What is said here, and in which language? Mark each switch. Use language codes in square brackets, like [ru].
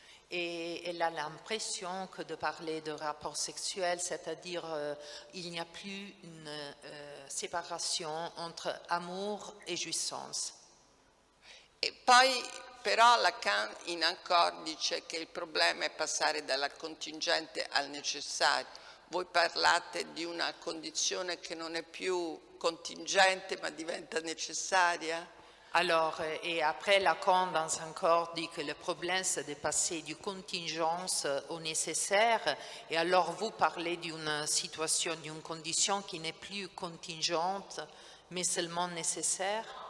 [fr] Et elle a l'impression que de parler de rapport sexuel, c'est-à-dire il n'y a plus une séparation entre amour et jouissance. [it] E poi però Lacan in accordo dice che il problema è passare dalla contingente al necessario. Voi parlate di una condizione che non è più contingente ma diventa necessaria? [fr] Alors, et après Lacan, dans un corps, dit que le problème, c'est de passer du contingence au nécessaire. Et alors, vous parlez d'une situation, d'une condition qui n'est plus contingente, mais seulement nécessaire?